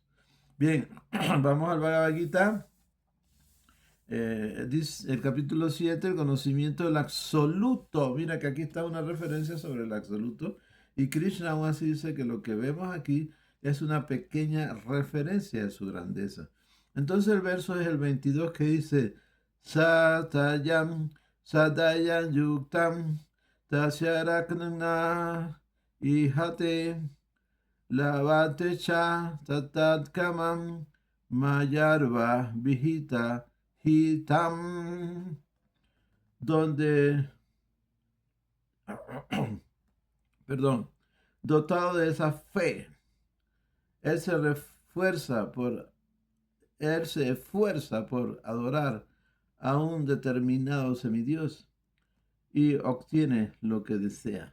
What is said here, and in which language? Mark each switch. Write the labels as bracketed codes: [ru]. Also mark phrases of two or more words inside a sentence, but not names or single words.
[es] Bien, vamos al Bhagavad Gita. Dice el capítulo 7, el conocimiento del absoluto. Mira que aquí está una referencia sobre el absoluto. Y Krishna aún así dice que lo que vemos aquí es una pequeña referencia de su grandeza. Entonces el verso es el 22 que dice, [sa] Satayam, Sadayam Yuktam, Tasyaraknana, Ihate, Lavate Cha, Tatat Kamam, Mayarva, Vihita, Hitam, [es] donde, perdón, dotado de esa fe, él se refuerza por, él se esfuerza por adorar a un determinado semidios y obtiene lo que desea.